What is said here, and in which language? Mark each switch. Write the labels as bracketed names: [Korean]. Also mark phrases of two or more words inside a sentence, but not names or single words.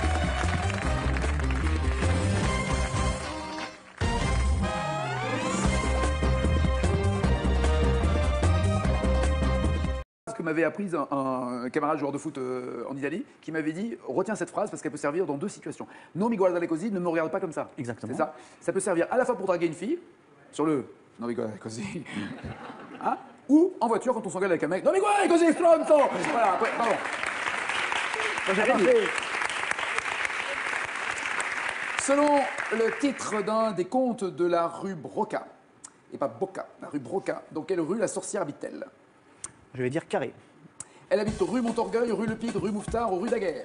[French] Ce que m'avait appris un camarade joueur de foot en Italie, qui m'avait dit retiens cette phrase parce qu'elle peut servir dans deux situations. [Italian] Non mi guardare così, [French] ne me regarde pas comme ça. Exactement. C'est ça. Ça peut servir à la fois pour draguer une fille, sur le [Italian] non mi guardare così, [French] hein, ou en voiture quand on s'engueule avec un mec. [Italian] Non mi guardare così, stronzo. [French] Voilà, après, pardon. Selon le titre d'un des contes de la rue Broca, et pas Boca, la rue Broca, dans quelle rue la sorcière habite-t-elle? Je vais dire carré. Elle habite rue Montorgueil, rue Le Pig, rue Mouffetard ou rue Daguerre?